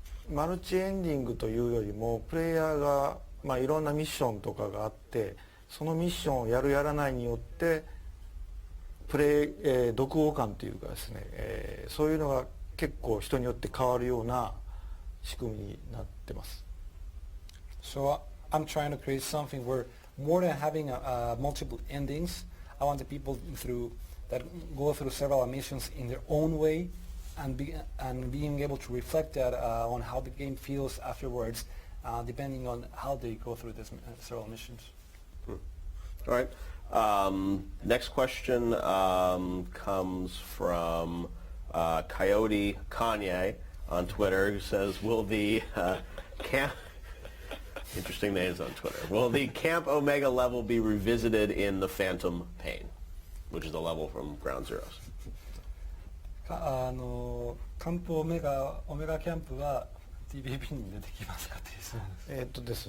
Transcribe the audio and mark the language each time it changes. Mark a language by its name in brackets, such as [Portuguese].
[Japanese] マルチエンディングというよりもプレイヤーが、いろんなミッションとかがあって、そのミッションをやるやらないによって読後感というかですね、そういうのが結構人によって変わるような仕組みになってます。 [English] So I'm trying to create something where more than having multiple endings, I want the people that go through several missions in their own way and being able to reflect that on how the game feels afterwards, depending on how they go through these several missions. All right. Next question comes from Coyote Kanye on Twitter, who says, will the camp... Interesting names on Twitter. Will the Camp Omega level be revisited in the Phantom Pain, which is the level from Ground Zeroes? [Japanese] カンプオメガキャンプは TBP に出てきますかっていう質問です。